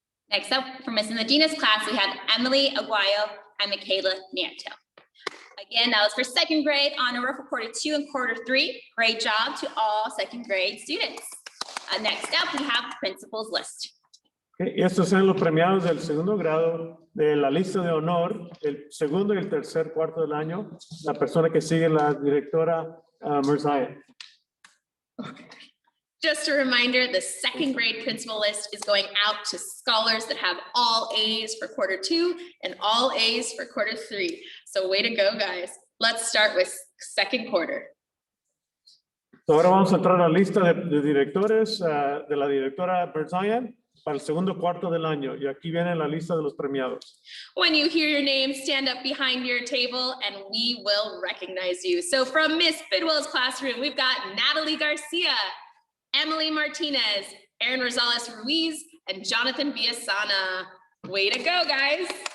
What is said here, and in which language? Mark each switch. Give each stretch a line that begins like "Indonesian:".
English: Next up, for Mrs. Medina's class, we have Emily Aguayo and Michaela Nieto. Again, that was for second grade honor roll for quarter 2 and quarter 3. Great job to all second grade students. Next up, we have principal's list.
Spanish: Okay, y estos son los premiados del segundo grado de la lista de honor, el segundo y el tercer cuarto del año. La persona que sigue, la directora Merzaya.
English: Just a reminder, the second grade principal list is going out to scholars that have all A's for quarter 2 and all A's for quarter 3. So way to go, guys. Let's start with second quarter.
Spanish: Ahora vamos a entrar a la lista de directores de la directora Merzaya. para el segundo cuarto del año. Y aquí viene la lista de los premiados.
English: When you hear your name, stand up behind your table and we will recognize you. So from Miss Bidwell's classroom, we've got Natalie Garcia, Emily Martinez, Aaron Rosales Ruiz, and Jonathan Villasana. Way to go, guys.